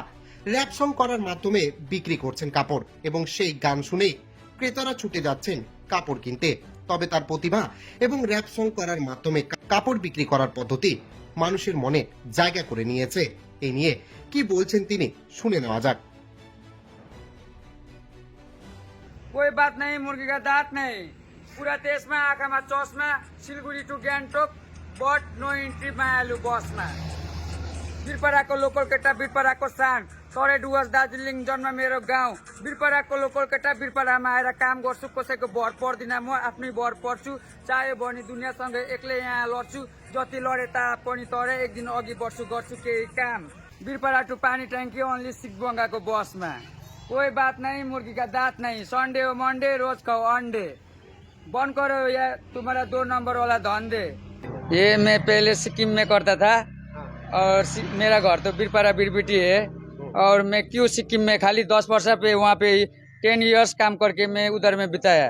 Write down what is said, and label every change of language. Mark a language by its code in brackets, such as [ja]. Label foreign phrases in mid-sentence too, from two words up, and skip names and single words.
[bn] র্যাপ সং করার মাধ্যমে বিক্রি করছেন কাপড় এবং সেই গান শুনেই ক্রেতারা ছুটে যাচ্ছেন কাপড় কিনতে। তবে তার প্রতিভা এবং র্যাপ সং করার মাধ্যমে কাপড় বিক্রি করার পদ্ধতি মানুষের মনে জায়গা করে নিয়েছে। এই নিয়ে কি বলছেন তিনি শুনে নেওয়া যাক। [hi] कोई बात नहीं मुर्गी का दाँत नहीं, [ne] पूरा देशमा आँखामा चस्मा। सिलगढी टु गान्तोक [en] but no entry [ne] मायालु बसमा। बिरपराको लोकल केटा बिरपराको सान, तरे डुवर्स दार्जिलिङ जन्म मेरो गाउँ। बिरपराको लोकल केटा बिरपरामा आएर काम गर्छु, कसैको भर पर्दिन म आफ्नै भर पर्छु। चाहे भने दुनियाँसँग एक्लै यहाँ लड्छु, जति लडे तापनि तरे एक दिन अघि बढ्छु, गर्छु केही काम। बिरपरा टु पानी ट्याङ्की ओन्ली सिकबङ्गाको बसमा। [hi] कोई बात नहीं मुर्गी का दाँत नहीं, संडे हो मंडे रोज खाओ अंडे। बंद करो या तुम्हारा 2 नंबर वाला धंधे। ये मैं पहले सिक्किम में करता था और मेरा घर तो बिरपरा बिरबिटी है। और मैं क्यों सिक्किम में खाली 10 वर्ष पे वहाँ पे 10 इयर्स काम करके मैं उधर में बिताया।